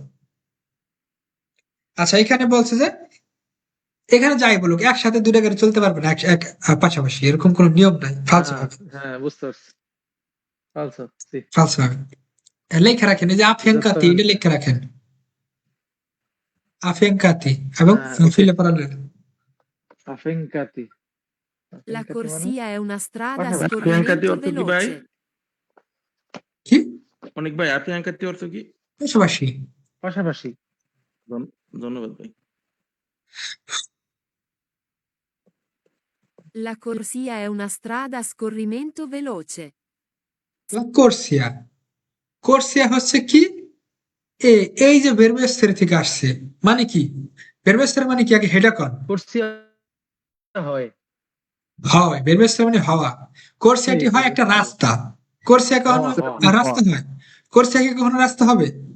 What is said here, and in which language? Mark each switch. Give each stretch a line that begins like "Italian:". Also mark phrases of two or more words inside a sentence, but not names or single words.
Bangla: আচ্ছা, এখানে বলছে যে এখানে যাই বলুক একসাথে দুইটা গাড়ি চলতে পারবে না এক পাশাপাশি, এরকম কোনো নিয়ম নাই, ফালতু ভাবে। হ্যাঁ, বুঝতে পারছি। ফালস, ফালতু ভাবে লেখা রাখেন, এই যে আফিয়াঙ্কাতি এটা লেখা রাখেন, আফিয়াঙ্কাতি এবং ফিলে প্যারালেল। আফেঙ্কাতি।
Italian: La corsia è una strada a
Bangla: আফিয়াঙ্কাতি
Italian: scorrimento
Bangla: অর্থ কি ভাই?
Italian: veloce.
Bangla: কি অনেক ভাই, আফিয়াঙ্কাতি অর্থ কি? পাশাপাশি। পাশাপাশি। ধন্যবাদ ভাই।
Italian: La corsia è una strada a scorrimento veloce.
Bangla: কোর্সিয়া, কোর্সিয়া হচ্ছে কি এই যে বেরবেস্তের থেকে আসছে মানে কি, বেরবেস্তের মানে কি আগে হেডা কন কোর্সিয়া হয় হয়, বেরবেস্তের মানে হওয়া, কোর্সিয়াটি হয় একটা রাস্তা, কোর্সিয়া কখনো রাস্তা হয়, কোর্সিয়া কি কখনো রাস্তা হবে